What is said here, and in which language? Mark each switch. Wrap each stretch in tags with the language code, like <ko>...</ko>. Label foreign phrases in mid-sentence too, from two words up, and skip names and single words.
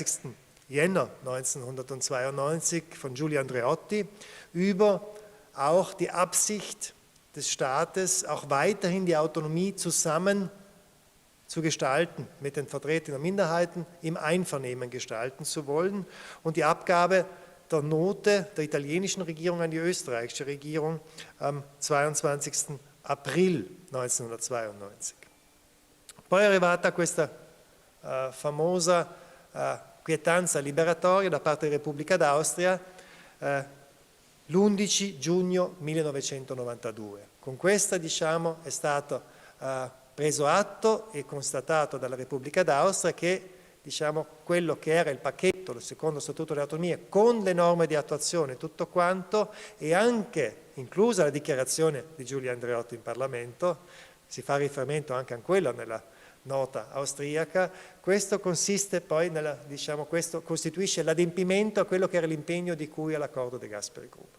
<de>Jänner 1992 von Giulio Andreotti über auch die Absicht des Staates, auch weiterhin die Autonomie zusammen zu gestalten, mit den Vertretern der Minderheiten im Einvernehmen gestalten zu wollen, und die Abgabe der Note der italienischen Regierung an die österreichische Regierung am 22. April 1992.</de> <it>Poi è arrivata questa famosa quietanza liberatoria da parte della Repubblica d'Austria l'11 giugno 1992. Con questa, diciamo, è stato preso atto e constatato dalla Repubblica d'Austria che, diciamo, quello che era il pacchetto, il secondo Statuto dell'autonomia, con le norme di attuazione, tutto quanto, e anche inclusa la dichiarazione di Giulio Andreotti in Parlamento, si fa riferimento anche a quella nella nota austriaca, questo consiste poi questo costituisce l'adempimento a quello che era l'impegno di cui all'accordo di Gasperi-Gruber.</it>